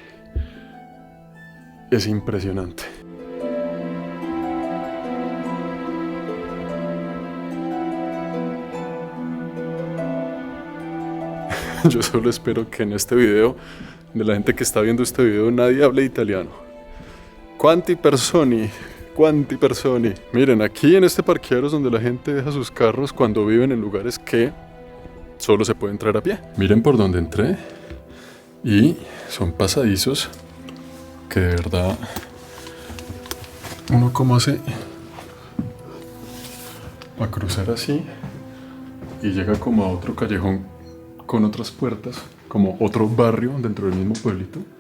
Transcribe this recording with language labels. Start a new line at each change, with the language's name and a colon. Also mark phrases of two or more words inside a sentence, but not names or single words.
Spanish: Es impresionante. Yo solo espero que en este video, de la gente que está viendo este video, nadie hable italiano.
Italian: Quanti personi, quanti personi.
Spanish: Miren, aquí en este parqueadero es donde la gente deja sus carros cuando viven en lugares que solo se puede entrar a pie. Miren por donde entré. Y son pasadizos que de verdad uno como hace a cruzar así y llega como a otro callejón con otras puertas, como otro barrio dentro del mismo pueblito.